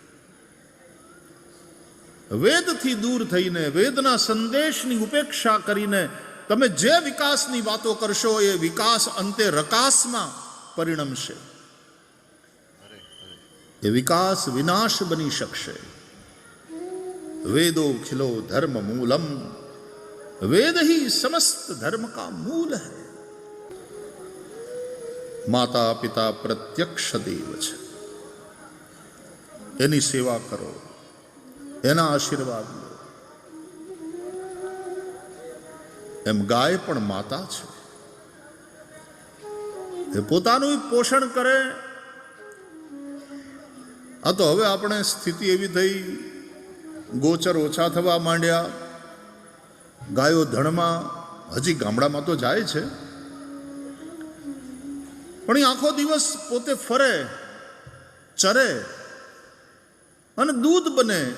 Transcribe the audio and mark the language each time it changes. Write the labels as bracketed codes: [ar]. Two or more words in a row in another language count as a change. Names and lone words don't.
[gu] વેદથી દૂર થઈને, વેદના સંદેશની ઉપેક્ષા કરીને તમે જે વિકાસની વાતો કરશો એ વિકાસ અંતે રકાસમાં પરિણમશે. એ વિકાસ વિનાશ બની શકશે. [sa] वेदो खिलो धर्म मूलम, [hi] वेद ही समस्त धर्म का मूल है. [gu] માતા પિતા પ્રત્યક્ષ દેવ છે. એની સેવા કરો, એના આશીર્વાદ લો. એમ ગાય પણ માતા છે, એ પોતાનું પોષણ કરે. આ તો હવે આપણે સ્થિતિ એવી થઈ, ગોચર ઓછા થવા માંડ્યા, ગાયો ધણમાં, હજી ગામડામાં તો જાય છે, પણ એ આખો દિવસ પોતે ફરે, ચરે અને દૂધ બને.